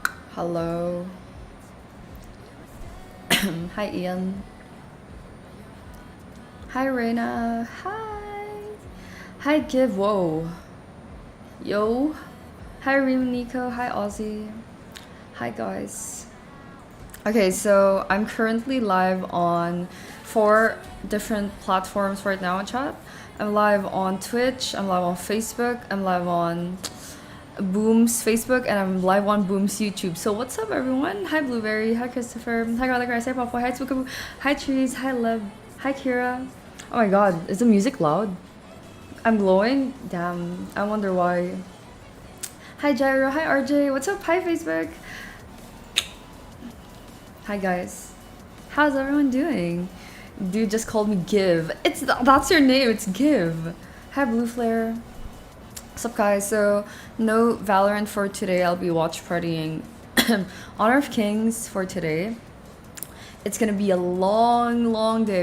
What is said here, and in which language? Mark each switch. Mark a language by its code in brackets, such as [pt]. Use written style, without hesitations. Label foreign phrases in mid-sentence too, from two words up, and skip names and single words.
[en] Hello. Hi, Ian. Hi, Reina. Hi. Hi, Give. Whoa. Yo. Hi, Reem Nico. Hi, Ozzy. Hi, guys. Okay, so I'm currently live on four different platforms right now, chat. I'm live on Twitch, I'm live on Facebook, I'm live on Boom's Facebook, and I'm live on Boom's YouTube. So what's up, everyone? Hi, Blueberry. Hi, Christopher. Hi, Garlic Rice. Hi, Papa. Hi, Spookaboo. Hi, Trees. Hi, Lib. Hi, Kira. Oh my god, is the music loud? I'm glowing? Damn, I wonder why. Hi, Gyro. Hi, RJ. What's up? Hi, Facebook. Hi, guys. How's everyone doing? Dude just called me Give. That's your name. It's Give. Hi, Blue Flare. What's up, guys? So no Valorant for today. I'll be watch partying Honor of Kings for today. It's gonna be a long day.